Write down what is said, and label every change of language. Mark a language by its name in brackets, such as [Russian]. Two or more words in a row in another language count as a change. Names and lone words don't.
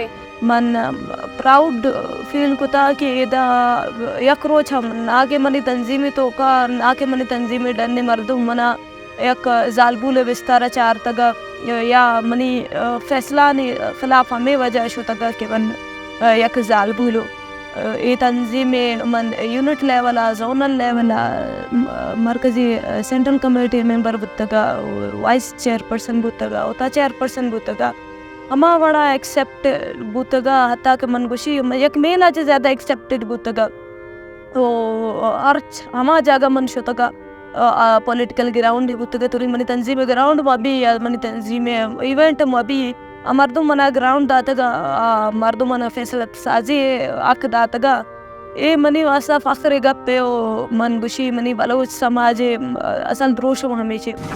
[Baluchi] من [English] proud feel [Baluchi] کتا کہ ادا یک روچ ہم ناکے منی تنظیمی تو کا ناکے منی تنظیمی ڈننے مردم منا یک زالبول بستارہ چار تگا یا منی فیصلہ نے خلاف ہمیں وجہ شو تگا کہ من یک زالبولو ای تنظیم من یونٹ لیولا زونل لیولا مرکزی [English] central committee member [Baluchi] بتگا وائس [English] chair person [Baluchi] بتگا اوتا [English] chair person [Baluchi] بتگا ہما بڑا ایکسیپٹ بوتگا حتیٰ کہ من گوشی یک مینا چے زیادہ ایکسیپٹڈ بوتگا تو ارچ ہما جاگہ من شتگا [English] political ground [Baluchi] بوتگا توری منی تنظیم گراؤنڈ ما بھی یا منی تنظیم ایونٹ ما بھی مردم منا گراؤنڈ داتگا مردم منا فیصلہ سازی اک داتگا اے منی واسطہ فخر گپے او من گوشی منی بلوچ سماج اصل دروشم ہمیشہ